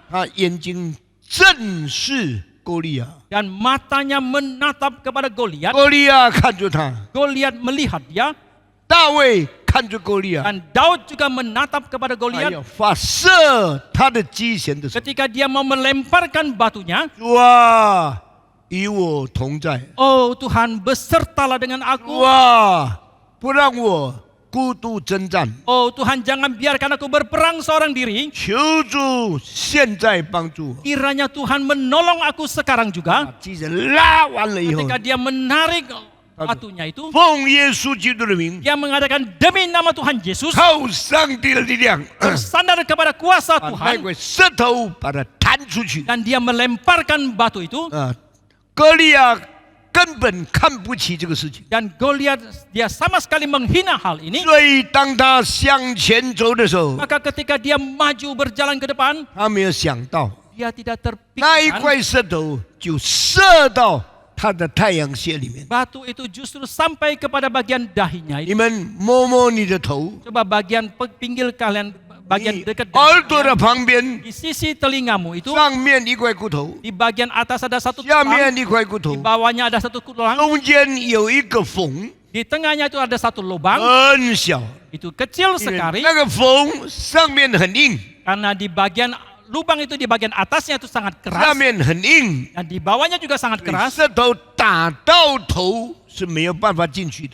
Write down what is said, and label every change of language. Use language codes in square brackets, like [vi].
[zh] 他眼睛正视歌利亚， [id] dan matanya menatap kepada Goliat. [zh] 歌利亚看着他， [id] Goliat melihat dia [zh] 大卫看着歌利亚， [id] dan Daud juga menatap kepada [zh] 他 [id] Goliat [zh] 要发射他的机弦的时候， [id] ketika dia mau melemparkan batunya. [zh] 主啊，与我同在， [id] Oh Tuhan, besertalah dengan [zh] 主 [id] aku. [zh] 啊，不让我孤独征战， [id] Oh Tuhan, jangan biarkan aku berperang seorang diri. [zh] 求主现在帮助我。 [id] Kiranya Tuhan menolong aku sekarang juga. [zh] 把机弦拉完了以后， [id] Ketika dia menarik batunya itu, [zh] 奉耶稣基督的名， [id] dia mengadakan demi nama Tuhan Yesus, [zh] 靠上帝的力量， [id] bersandar kepada kuasa [zh] 把那 [id] Tuhan, [zh] 块石头把它弹出去。 [id] dan dia melemparkan batu itu. [zh] 歌利亚根本看不起这个事情， [id] Dan Goliat dia sama sekali menghina hal ini. [zh] 所以当他向前走的时候， [id] Maka ketika dia maju berjalan ke depan, [zh] 他没有想到 [id] dia tidak [zh] 那一 [id] terpikirkan [zh] 块石头就射到他的太阳穴里面。 [id] batu itu justru sampai kepada bagian dahinya. [zh] 你们摸摸你的头， [id] Coba bagian pinggir kalian, bagian [zh] 你 [id] dekat [zh] 耳朵的旁边 [id] Di sisi telingamu itu, [zh] 上面一块骨头， [id] di bagian atas ada satu [zh] 下 [id] tulang, [zh] 面一块骨 [id] di [zh] 头， [id] bawahnya ada satu tulang, [zh] 中间有一个缝， [id] di tengahnya itu ada satu lubang. [zh] 很小， [id] Itu kecil [zh] 因为 [id] sekali [zh] 那个缝上面很硬， [id] karena di bagian lubang itu di bagian atasnya itu sangat [zh] 下 [id] keras [zh] 面很硬， [id] dan di bawahnya juga sangat keras. [zh] 石头打到头是没有办法进去的。